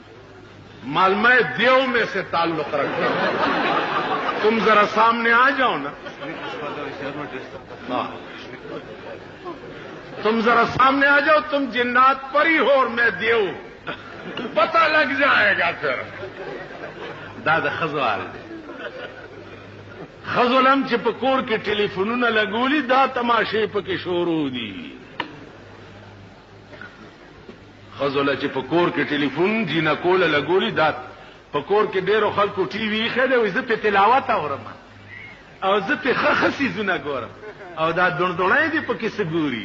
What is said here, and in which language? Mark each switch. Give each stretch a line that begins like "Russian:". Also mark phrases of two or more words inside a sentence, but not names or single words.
Urdu: مال میں دیو میں سے تعلق رکھتا ہوں. تم ذرا سامنے آ جاؤ نا. تم ذرا سامنے آ جاؤ. تم جنات پری ہو اور میں دیو پتہ لگ جائے گا.
Pashto: پھر دادا خزوال خزولم چې په کور کې ټلیفونونه لګولي دا تماشې پکې شروع دي. خزوله چې په کور کې ټلیفون جینا کوله لګولي دا په کور کې ډېرو خلکو ټي وي ایښی دی وایي زه پې تلاوت اورم او زه پې ښه څیزونه ګورم او دا دوڼدوڼی دي پکې څه ګوري.